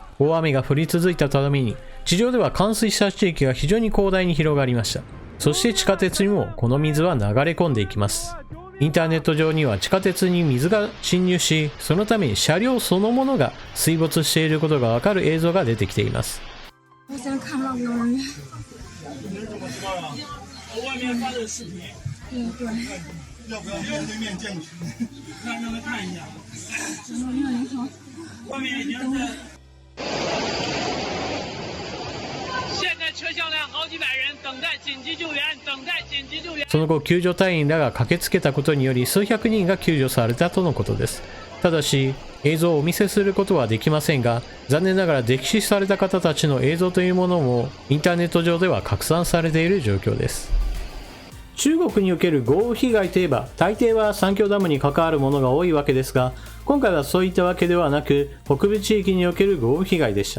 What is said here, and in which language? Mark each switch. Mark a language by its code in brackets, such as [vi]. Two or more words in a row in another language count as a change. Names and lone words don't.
[ja] 大雨が降り続いたために地上では冠水した地域が非常に広大に広がりました。そして地下鉄にもこの水は流れ込んでいきます。インターネット上には地下鉄に水が侵入し、そのために車両そのものが水没していることがわかる映像が出てきています。 [zh] 要不要对面见个识？让他看一下。外面已经是。现在车厢量好几百人等待紧急救援，等待紧急救援。 [ja] その後、救助隊員らが駆けつけたことにより数百人が救助されたとのことです。ただし、映像をお見せすることはできませんが、残念ながら溺死された方たちの映像というものもインターネット上では拡散されている状況です。中国における豪雨被害といえば大抵は三峡ダムに関わるものが多いわけですが、今回はそういったわけではなく北部地域における豪雨被害でした。